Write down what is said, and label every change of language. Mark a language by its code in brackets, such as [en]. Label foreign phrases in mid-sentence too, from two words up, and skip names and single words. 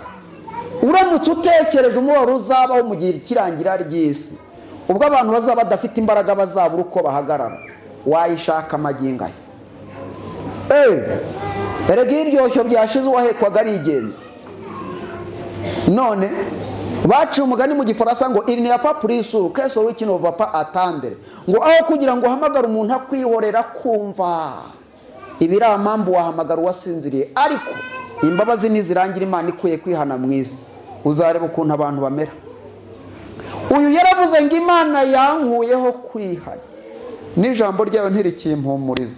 [rw] Uramutse utekereje umubabaro uzabaho mu gihe kirangira ry'isi, ubwo abantu bazaba badafite imbaraga bazabura uko bahagarara, wayishaka amagingo aya. Erega iryoshyo byashize uwahekwaga arigenza. None baciye umugani mu Gifaransa ngo [fr] il n'y a pas plus sûr que celui qui ne va pas attendre, [rw] ngo aho kugira ngo uhamagare umuntu akwihorera kumva ibiramambu wahamagara uwasinziriye. Ariko imbabazi nizirangira Imana ikwiye kwihana mu isi, uzareba ukuntu abantu bamera. Uyu yaravuze ngo Imana yankuyeho kwihana, n'ijambo ryayo ntirikimpumuriza.